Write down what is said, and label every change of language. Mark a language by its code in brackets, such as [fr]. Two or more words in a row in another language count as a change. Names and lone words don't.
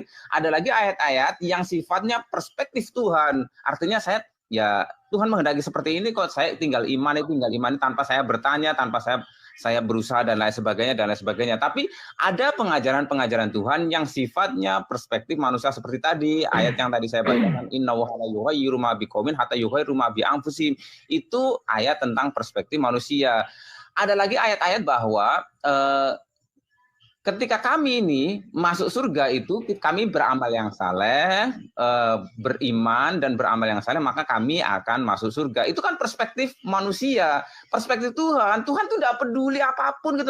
[id] Ada lagi ayat-ayat yang sifatnya perspektif Tuhan. Artinya ya Tuhan menghendaki seperti ini kok, saya tinggal imani tanpa saya bertanya, tanpa saya berusaha dan lain sebagainya. Tapi ada pengajaran Tuhan yang sifatnya perspektif manusia seperti tadi ayat yang tadi saya bacakan, [ar] إن الله لا يغير ما بقوم حتى يغيروا ما بأنفسهم. [id] Itu ayat tentang perspektif manusia. ada lagi ayat-ayat bahwa ketika kami ini masuk surga itu kami beramal yang saleh, beriman dan beramal yang saleh, maka kami akan masuk surga. Itu kan perspektif manusia, perspektif Tuhan. Tuhan tuh tidak peduli apapun gitu.